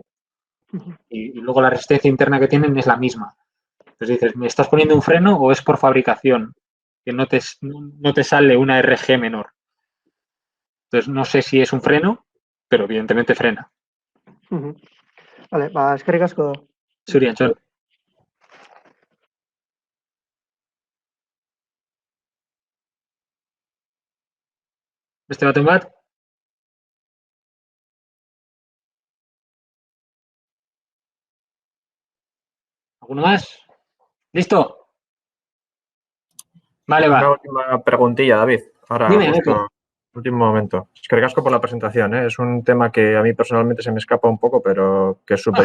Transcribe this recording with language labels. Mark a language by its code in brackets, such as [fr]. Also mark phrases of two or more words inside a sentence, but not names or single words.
[es] Y luego la resistencia interna que tienen es la misma. Entonces dices, ¿me estás poniendo un freno o es por fabricación? Que no te sale una RG menor. Entonces no sé si es un freno, pero evidentemente frena. Vale, [eu] eskerrik asko. Zuri, Antxon. Beste baten bat? [es] ¿Alguno más? ¿Listo? Vale, va. Una última preguntilla, David. Ahora, Dime, justo, Neko. último momento. Es que ricasco por la presentación, ¿eh? Es un tema que a mí personalmente se me escapa un poco, pero que es súper